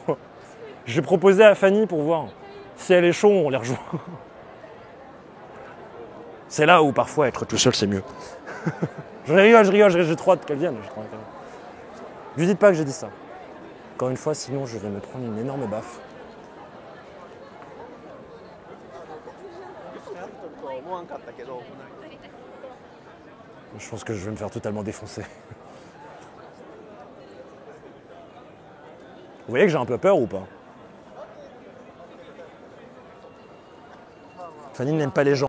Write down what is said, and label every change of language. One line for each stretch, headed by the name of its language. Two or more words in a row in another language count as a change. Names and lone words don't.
French: J'ai proposé à Fanny pour voir. Si elle est chaud, on les rejoint. C'est là où parfois être tout seul, c'est mieux. Je rigole, j'ai trop hâte qu'elle vienne. Lui dites pas que j'ai dit ça. Encore une fois, sinon je vais me prendre une énorme baffe.
Japanese: わんかったけど。
French: Je pense que je vais me faire totalement défoncer. Vous voyez que j'ai un peu peur ou pas? Fanny n'aime pas les gens.